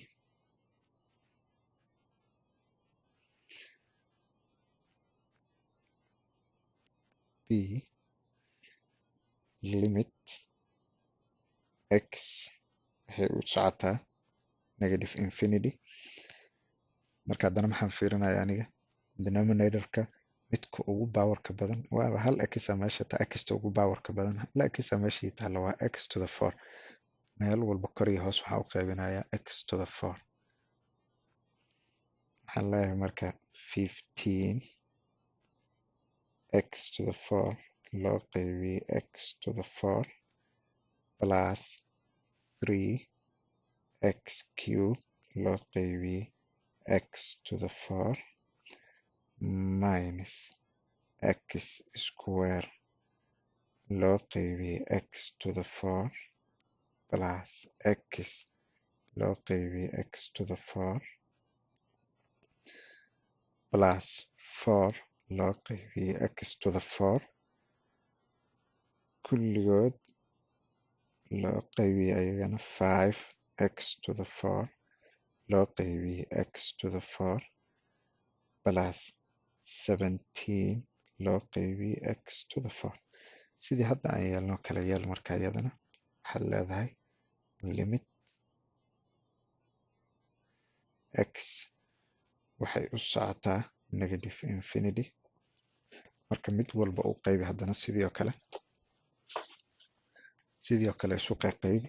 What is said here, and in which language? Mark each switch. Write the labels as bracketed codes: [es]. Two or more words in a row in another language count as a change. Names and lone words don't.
[so] limit x waxay u socotaa [en] negative infinity [so] marka haddana maxaan fiirinaya aniga denominatorka midka ugu powerka badan waaba hal x meesha ta x ugu powerka badan hal x meesha taala waa [en] x to the 4 [so] meel walba kor iyo hoos waxaa u qaybinayaa [en] x to the 4 [so] waxaan leeyahay marka 15 [en] x to the 4 [so] loo qaybiyey [en] x to the 4 plus 3 x cube [so] loo qaybiyey [en] x to the 4 minus x square [so] loo qaybiyey [en] x to the 4 plus x [so] loo qaybiyey [en] x to the 4 plus 4 [so] loo qaybiyey [en] x to the 4 [so] kulligood loo qaybiyey ayagana [en] 5 x to the 4 [so] loo qaybiyey [en] x to the 4 [so] plus 17 loo qaybiyey [en] x to the 4 [so] sidii hadda aan yeelno kala yeel marka iyadana waxaad leedahay limit x waxay u socotaa [en] negative infinity. [so] marka mid walba u qaybi haddana sidii oo kale isu qaybi.